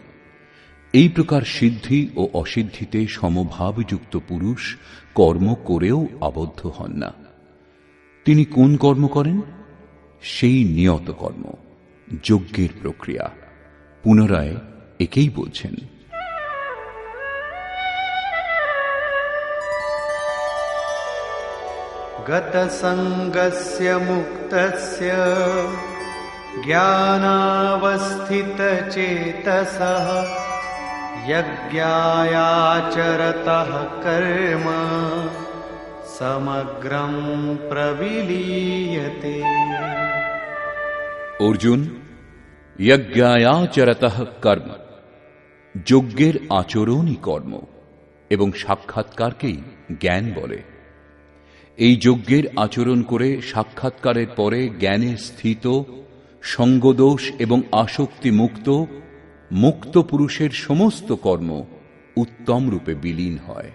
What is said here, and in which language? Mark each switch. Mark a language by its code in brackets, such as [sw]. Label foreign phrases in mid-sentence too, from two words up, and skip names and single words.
[bn] এই প্রকার সিদ্ধি ও অসিদ্ধিতে সমভাবযুক্ত পুরুষ কর্ম করেও আবদ্ধ হন না। তিনি কোন কর্ম করেন? সেই নিয়ত কর্ম, যজ্ঞের প্রক্রিয়া। পুনরায় একেই বলছেন, [sa] गतसङ्गस्य मुक्तस्य ज्ञानावस्थितचेतसः यज्ञायाचरतः कर्म समग्रं प्रविलीयते। [bn] অর্জুন, [sa] যজ্ঞায়াচরতঃ কর্ম, [bn] যজ্ঞের আচরণই কর্ম এবং সাক্ষাৎকারকেই জ্ঞান বলে। এই যজ্ঞের আচরণ করে সাক্ষাৎকারের পরে জ্ঞানে স্থিত, সঙ্গদোষ এবং আসক্তি মুক্ত মুক্ত পুরুষের সমস্ত কর্ম উত্তম রূপে বিলীন হয়।